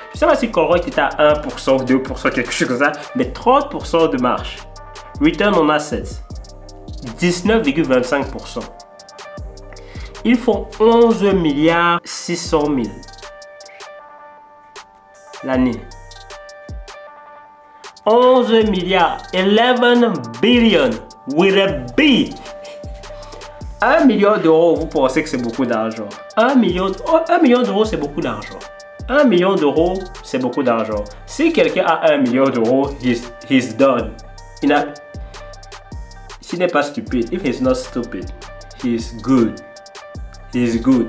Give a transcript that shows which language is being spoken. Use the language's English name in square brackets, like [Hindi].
[French] Je ne sais pas si Colruyt était à 1%, 2%, quelque chose comme ça, mais 30% de marge. [English] Return on assets, 19,25%. [French] Ils font 11 milliards 600 000 l'année. 11 milliards, [English] 11 billion with a B. [French] 1 million d'euros, vous pensez que c'est beaucoup d'argent. 1 million d'euros, c'est beaucoup d'argent. 1 million d'euros, c'est beaucoup d'argent. Si quelqu'un a 1 million d'euros, [English] he's done. [French] S'il n'est pas stupide, [English] if he's not stupid, he's good. He's good.